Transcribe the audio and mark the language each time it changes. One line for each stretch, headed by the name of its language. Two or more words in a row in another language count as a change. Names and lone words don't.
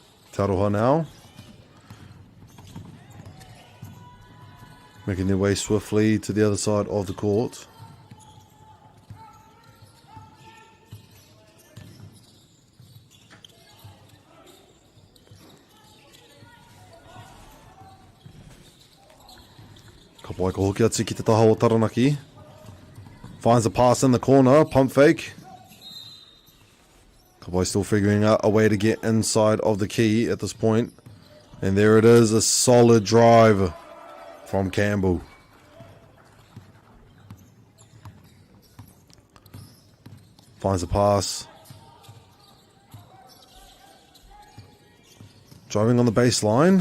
English: Te Aroha now. Making their way swiftly to the other side of the court.
Māori: Ka pai ka hoki atu ki te taha o Taranaki.
English: Finds a pass in the corner, pump fake.
Māori: Ka pai
English: still figuring out a way to get inside of the key at this point. And there it is, a solid drive from Campbell. Finds a pass. Driving on the baseline.